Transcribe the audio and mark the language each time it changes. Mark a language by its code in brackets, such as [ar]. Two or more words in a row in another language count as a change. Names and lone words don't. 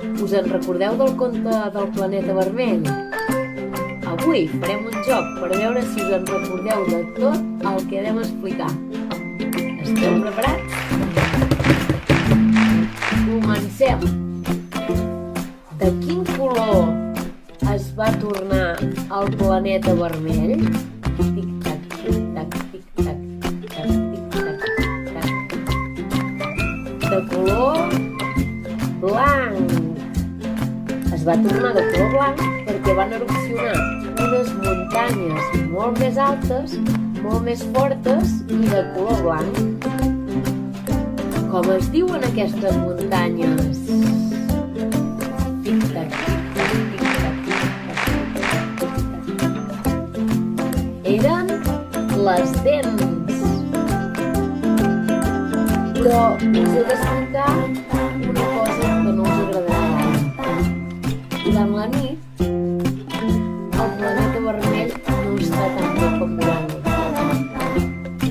[ca] Us en recordeu del conte del planeta vermell? Avui farem un joc per veure si us en recordeu de tot el que anem a explicar. Esteu preparats? Comencem! De quin color es va tornar el planeta vermell? Tic-tac, tic-tac, tic-tac, tic-tac, tic-tac, tic-tac. De color blanc. Es va tornar de color blanc perquè van erupcionar unes muntanyes molt més altes, molt més fortes i de color blanc. Com es diuen aquestes muntanyes? Tic-tac, tic-tac, tic-tac, tic-tac, tic-tac. Eren les dents. Però us he d'explicar una cosa que no us agradarà gaire. Durant la nit, el planeta vermell no està tan bé com durant el dia.